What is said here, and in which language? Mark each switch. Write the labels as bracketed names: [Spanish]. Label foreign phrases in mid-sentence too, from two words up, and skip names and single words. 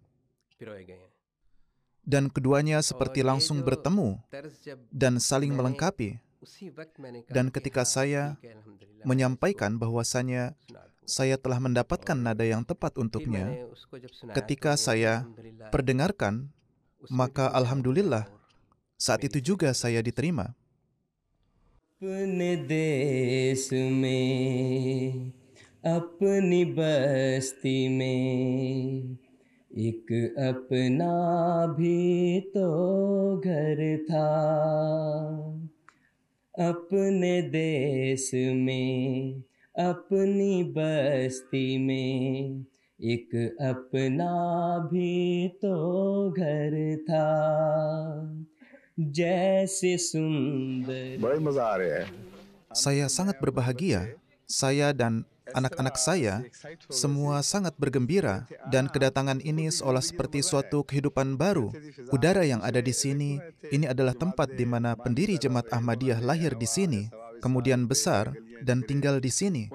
[Indonesian] Dan keduanya seperti langsung bertemu dan saling melengkapi. Dan ketika saya menyampaikan bahwasanya saya telah mendapatkan nada yang tepat untuknya, ketika saya perdengarkan, maka alhamdulillah, saat itu juga saya diterima. [Hindi] अपने देश में, अपनी बस्ती में, एक अपना भी तो घर था. अपने देश में, अपनी बस्ती में, एक अपना भी तो घर था. जैसे सुंदर. [Indonesian] Saya sangat berbahagia. Saya dan anak-anak saya semua sangat bergembira, dan kedatangan ini seolah seperti suatu kehidupan baru. Udara yang ada di sini, ini adalah tempat di mana pendiri Jemaat Ahmadiyah lahir di sini, kemudian besar dan tinggal di sini.